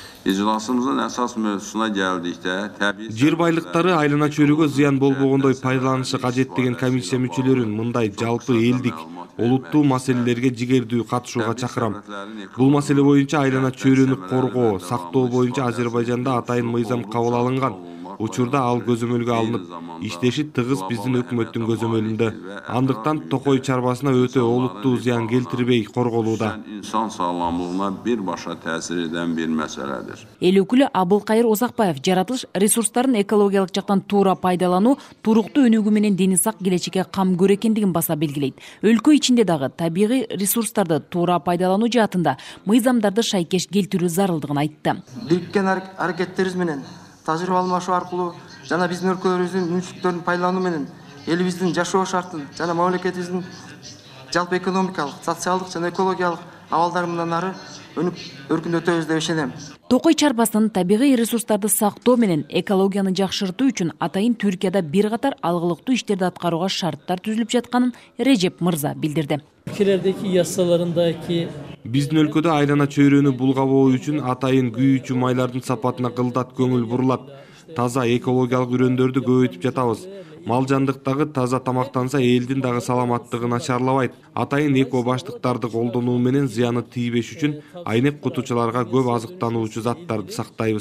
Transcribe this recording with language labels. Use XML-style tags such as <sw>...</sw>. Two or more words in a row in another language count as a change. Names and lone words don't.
<ky>Жер байлыктары айлана чөйрөгө зыян болбогондой пайдаланышы кажет деген комиссия мүчөлөрүн мындай жалпы элдик, олуттуу маселелерге жигердүү катышууга чакырам. Бул маселе боюнча айлана чөйрөнү коргоо, сактоо боюнча Азербайжанда атайын мыйзам кабыл алынган. Учурда ал көзөмөлгө алынып, иштеши тыгыз биздин өкмөттүн көзөмөлүндө. Андыктан токой чарбасына өтө олуттуу зыян келтирбей корголууда.</ky> <az>İnsan sağlamlığına birbaşa təsir eden bir məsələdir.</az> <ky>Эл өкүлү Абылкайыр Озакбаев жаратылыш ресурстарын экологиялык жактан туура пайдалануу туруктуу өнүгүү менен дени сак келечекке кам көрө экендигин баса белгилейт. Өлкө ичинде дагы табигый ресурстарды туура пайдалануу жаатында мыйзамдарды шайкеш келтирүү зарылдыгын айтты. Бириккен аракеттерибиз менен тажрыйба алмашуу аркылуу жана биздин өлкөлөрүбүздүн мүмкүнчүлүктөрүн пайдалануу менен элибиздин жашоо шартын жана мамлекетибиздин жалпы экономикалык, социалдык жана экологиялык абалдары мындан ары өркүндөтөбүз деп ишенем. Токой чарбасынын табигый ресурстарды сактоо менен экологияны жакшыртуу үчүн атайын Түркияда бир катар алгылыктуу иштерди аткарууга шарттар түзүлүп жатканын Режеп Мырза билдирди.</ky> <tr>Ülkelerdeki yasalarındaki</tr> <ky>Биздин өлкөдө айлана чөйрөнү булгабоо үчүн атайын күйүүчү майлардын сапатына кылдат көңүл бурулат. Таза экологиялык үрөндөрдү көбөйтүп жатабыз. Мал жандыктагы таза тамактанса элдин дагы саламаттыгы начарлабайт. Атайын эко баштыктарды колдонуу менен зыяны тийбеш үчүн айнек кутуучуларга көп азыктануучу заттарды сактайбыз.</ky>